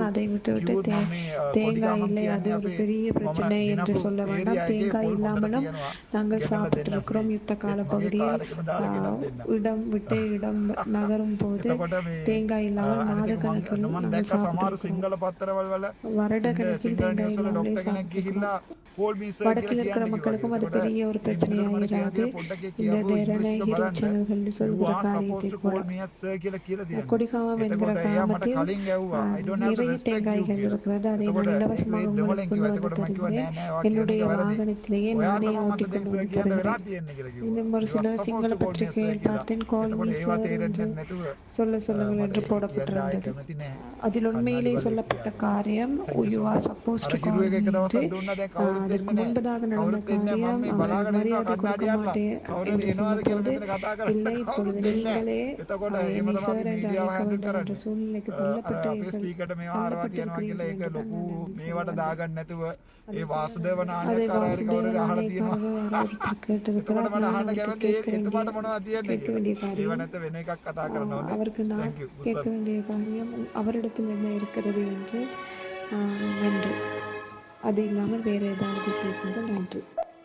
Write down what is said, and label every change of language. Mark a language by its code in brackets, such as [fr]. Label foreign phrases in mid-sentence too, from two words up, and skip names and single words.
[ta] அதை விட்டுவிட்டு தேங்காய் இல்லை, அது ஒரு பெரிய பிரச்சனை என்று சொல்ல வேண்டாம். தேங்காய் இல்லாமலும் நாங்கள் சாப்பிட்டிருக்கிறோம். யுத்த கால பகுதியில் இடம் விட்டு இடம் நகரும் போது தேங்காய் இல்லாமல் மாத கணக்கில் நாங்கள் சாப்பிட்டிருக்கிறோம். வருட கணக்கில் தேங்காய் இல்லாமலே சாப்பிட்டிருக்கிறோம். [en] call me sir [ta] வடக்கில் இருக்கிற மக்களுக்கும் அது பெரிய ஒரு பிரச்சனையாயிராது. இந்த ரணஹிரு சேனல்களில் சொல்கிற காரியத்தை கொடிகாமம் என்கிற கிராமத்தில் நிறைய தேங்காய்கள் இருக்கிறது. அதை நான் இலவசமாக உங்களுக்கு கொண்டு வந்து தருகிறேன். என்னுடைய வாகனத்திலேயே நானே ஓட்டிக் கொண்டு வந்து தருகிறேன். இன்னும் ஒரு சில சிங்கள பத்திரிகையில் பார்த்தேன், [en] call me sir [ta] என்று சொல்லுங்கள் என்று போடப்பட்டிருந்தது. அதில் உண்மையிலே சொல்லப்பட்ட காரியம் [en] you are supposed to call me [ta] என்று. அதற்கு முன்பதாக நடந்த காரியம் அவரை மரியாதை கொடுக்க மாட்டேன் என்று சொன்னபோது, இல்லை இப்பொழுது நீங்களே என்னை சார் என்று அழைக்க வேண்டும் என்ற சூழ்நிலைக்கு தள்ளப்பட்டிருக்கிறீர்கள். [si] ඒ වාසුදේව නායක [ta] அதை [si] කාර්යකාරී කවුරු අහලා තියෙනවා [ta] ஒருத்தர் கேட்டிருக்கிறார். [si] එතකොට මට [ta] நான் [si] අහන්න [ta] அவருக்கு [si] කැමති [ta] கேட்க [si] එතුමාට මොනවද තියෙන්නේ [ta] கேட்க வேண்டிய [si] කියලා. ඒව [ta] காரியம், [si] නැත්නම් වෙන එකක් කතා කරන්න ඕනේ. [ta] அவருக்கு நான் [en] Thank you. [ta] கேட்க வேண்டிய காரியம் அவரிடத்தில் என்ன இருக்கிறது என்று. நன்றி. அது இல்லாமல் வேறு ஏதாவது பேசுங்கள். நன்றி.